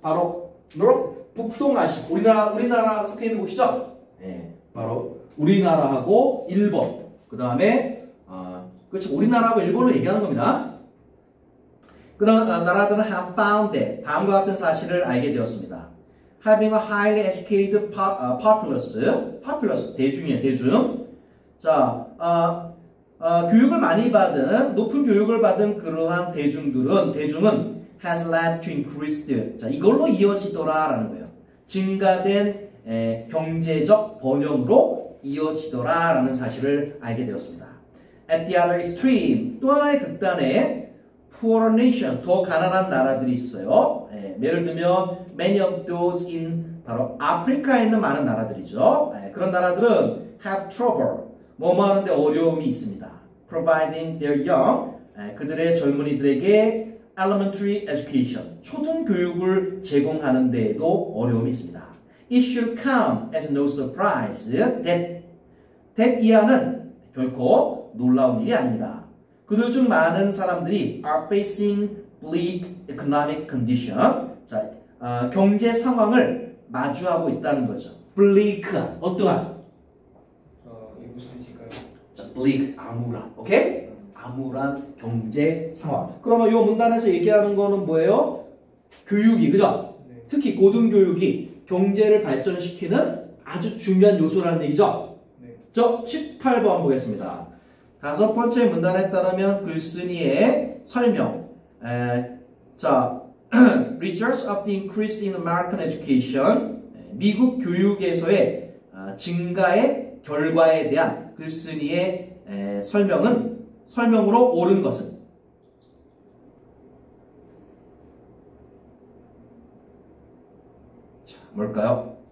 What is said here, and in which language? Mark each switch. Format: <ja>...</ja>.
<ko>바로 북동아시아. 우리나라 속해 있는 곳이죠. 바로 우리나라하고 일본, 그 다음에 그렇죠. 우리나라하고 일본을 얘기하는 겁니다. 그런 나라들은</ko> <en>have found that</en> <ko>다음과 같은 사실을 알게 되었습니다.</ko> <en>Having a highly educated populace</en> <ko>대중이에요. 대중. 자, 교육을 많이 받은 높은 교육을 받은 그러한 대중은</ko> <en>has led to increased.</en> <ko>자, 이걸로 이어지더라라는 거예요. 증가된 경제적 번영으로 이어지더라라는 사실을 알게 되었습니다.</ko> <en>At the other extreme,</en> <ko>또 하나의 극단에</ko> <en>poorer nation,</en> <ko>더 가난한 나라들이 있어요. 예를 들면</ko> <en>many of those in</en> <ko>바로 아프리카에 있는 많은 나라들이죠. 그런 나라들은</ko> <en>have trouble,</en> <ko>뭐뭐 하는데 어려움이 있습니다.</ko> <en>Providing their young,</en> <ko>그들의 젊은이들에게</ko> <en>elementary education,</en> <ko>초등교육을 제공하는 데에도 어려움이 있습니다.</ko> <en>It should come as no surprise that</en> <ko>이하는 결코 놀라운 일이 아닙니다. 그들 중 많은 사람들이</ko> <en>are facing bleak economic condition.</en> <ko>자, 경제 상황을 마주하고 있다는 거죠. bleak한, 어떠한? 이게 무슨 뜻일까요? 자, bleak, 암울한, 오케이? 암울한 경제 상황. 그러면 이 문단에서 얘기하는 거는 뭐예요? 교육이, 그죠? 네. 특히 고등교육이 경제를 발전시키는 아주 중요한 요소라는 얘기죠. 네. 저 18번 보겠습니다. 다섯 번째 문단에 따르면 글쓴이의 설명. 자,</ko> <en>Results of the increase in American education.</en> <ko>미국 교육에서의 증가의 결과에 대한 글쓴이의 설명으로 옳은 것은 자, 뭘까요?</ko>